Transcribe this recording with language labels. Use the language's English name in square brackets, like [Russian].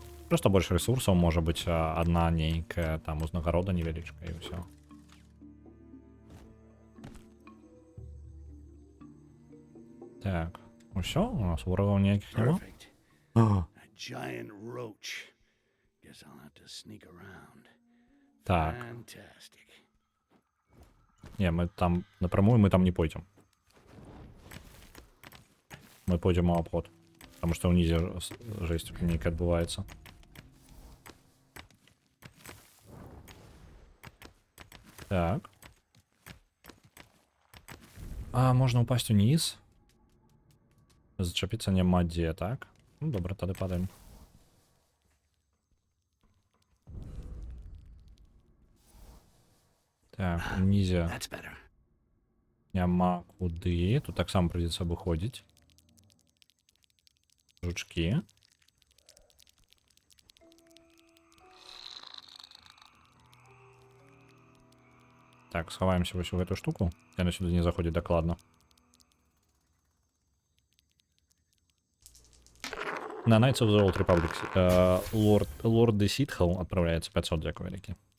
[Belarusian] Просто больш ресурсаў, можа быць, адна нейкая там узнагарода невялічкая і ўсё. Так, усё, у нас ворагаў ніякіх няма. [English] A giant roach. Guess I'll have to sneak around. [Belarusian] Так. [English] Fantastic. [Russian] Не, мы там напрямую мы там не пойдем. Мы пойдем у обход. Потому что [Belarusian] унізе жесть нейкая адбываецца. Так. А, можна упасть униз. Зачапіцца няма дзе, так? Ну, добра, тады падаем. Так, унізе няма куды. Тут таксама придется выходзіць. Жучки. Так, схаваемся вось у гэту штуку. Яна сюды не заходзіць дакладна. [Russian] На Knights of the Old Republic Lord de Sithel отправляется 500, [Belarusian] дякую вялікі.